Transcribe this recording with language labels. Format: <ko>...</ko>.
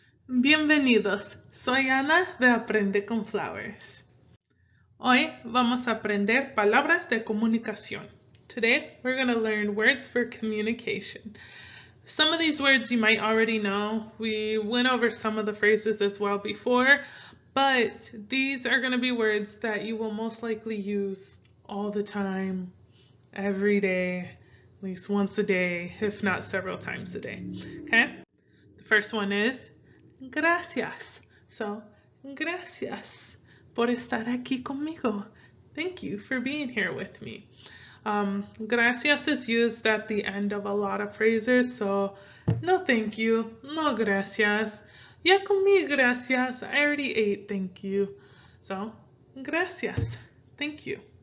<es>Bienvenidos, soy Ana de Aprende con Flowers. Hoy vamos a aprender palabras de comunicación.</es> <en>Today we're going to learn words for communication. Some of these words you might already know. We went over some of the phrases as well before, but these are going to be words that you will most likely use all the time, every day, at least once a day, if not several times a day. Okay? The first one is gracias.</en> <es>So, gracias por estar aquí conmigo.</es> <en>Thank you for being here with me. Gracias is used at the end of a lot of phrases, so no thank you,</en> <es>no gracias. Ya comí, gracias.</es> <en>I already ate, thank you. So, gracias, thank you.</en>